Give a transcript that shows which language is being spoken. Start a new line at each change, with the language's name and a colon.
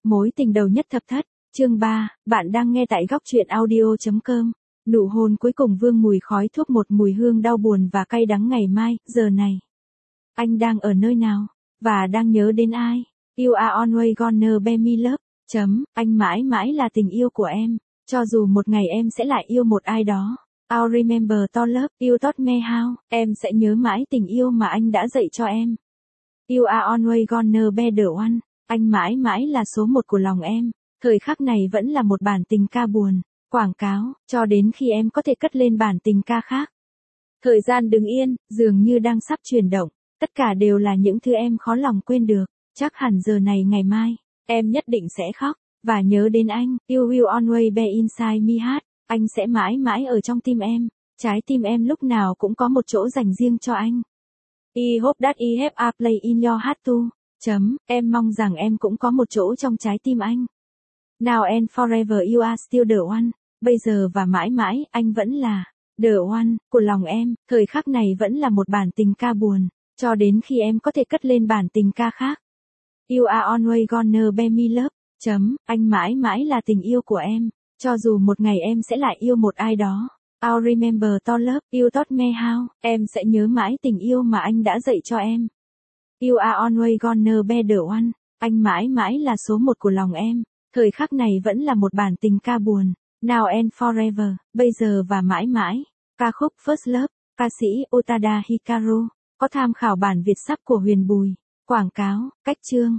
Vietnamese: Mối tình đầu nhất thập thất, chương 3, bạn đang nghe tại góc truyện audio.com. Nụ hôn cuối cùng vương mùi khói thuốc, một mùi hương đau buồn và cay đắng. Ngày mai, giờ này, anh đang ở nơi nào? Và đang nhớ đến ai?
English: You are always gonna be my love.
Vietnamese: Chấm, anh mãi mãi là tình yêu của em, cho dù một ngày em sẽ lại yêu một ai đó.
English: I'll remember to love, you taught me how.
Vietnamese: Em sẽ nhớ mãi tình yêu mà anh đã dạy cho em.
English: You are always gonna be the one.
Vietnamese: Anh mãi mãi là số một của lòng em. Thời khắc này vẫn là một bản tình ca buồn, quảng cáo, cho đến khi em có thể cất lên bản tình ca khác. Thời gian đứng yên, dường như đang sắp chuyển động. Tất cả đều là những thứ em khó lòng quên được. Chắc hẳn giờ này ngày mai, em nhất định sẽ khóc, và nhớ đến anh.
English: You will always be inside me heart.
Vietnamese: Anh sẽ mãi mãi ở trong tim em. Trái tim em lúc nào cũng có một chỗ dành riêng cho anh.
English: I hope that I have a place in your heart too.
Vietnamese: Chấm, em mong rằng em cũng có một chỗ trong trái tim anh.
English: Now and forever you are still the one.
Vietnamese: Bây giờ và mãi mãi, anh vẫn là
English: the one
Vietnamese: của lòng em. Thời khắc này vẫn là một bản tình ca buồn, cho đến khi em có thể cất lên bản tình ca khác.
English: You are always gonna be my love.
Vietnamese: Chấm, anh mãi mãi là tình yêu của em, cho dù một ngày em sẽ lại yêu một ai đó.
English: I'll remember to love, you taught me how.
Vietnamese: Em sẽ nhớ mãi tình yêu mà anh đã dạy cho em.
English: You are always gonna be the one.
Vietnamese: Anh mãi mãi là số một của lòng em. Thời khắc này vẫn là một bản tình ca buồn.
English: Now and forever,
Vietnamese: bây giờ và mãi mãi. Ca khúc First Love, ca sĩ Utada Hikaru, có tham khảo bản Việt sắp của Huyền Bùi. Quảng cáo, cách chương.